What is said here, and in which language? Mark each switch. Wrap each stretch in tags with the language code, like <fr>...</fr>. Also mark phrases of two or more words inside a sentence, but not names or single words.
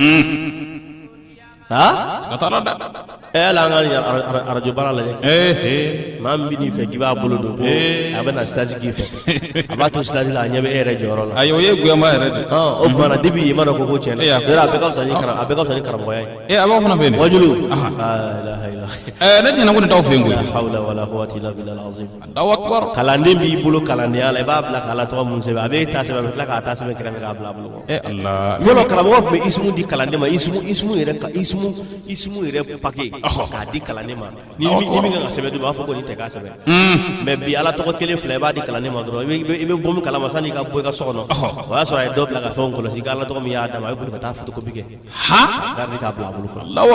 <bm>la ala an ka arajo baara lajɛ maa min bɛ n'i fɛ k'i b'a bolo don ko a bɛ na stage k'i fɛ a b'a to stage la a ɲɛ bɛ e yɛrɛ jɔyɔrɔ la ayi o ye guyama yɛrɛ de o kumana depuis i ma dɔn ko tiɲɛ na a bɛɛ ka fisa ni karamɔgɔya ye a b'aw fana fɛ yen wajulu ne ɲɛna ko nin t'aw fɛ yen koyi</bm> <ar>حول ولا قوة إلا بالله العظيم</ar> <bm>kalanden b'i bolo kalandenya la i b'a bila k'a la tɔgɔ mun sɛbɛn a bɛ ta sɛbɛn a bɛ tila k'a ta sɛbɛn kɛrɛfɛ k'a bila a bolo fɔlɔ karamɔgɔ tun bɛ ismu di kalanden ma ismu yɛrɛ paquet k'a di kalanden ma ni min kan ka sɛbɛn dun b'a fɔ ko nin tɛ k'a sɛbɛn mais bi ala tɔgɔ kelen fila i b'a di kalanden ma dɔrɔn i bɛ bɔ min kalama sani i ka bɔ i ka so kɔnɔ o y'a sɔrɔ a ye dɔ bila ka fɛnw kɔlɔsi k'a ala tɔgɔ min y'a d'a ma a bɛ boli ka taa photocopie kɛ garidi k'a bila a bolo</bm>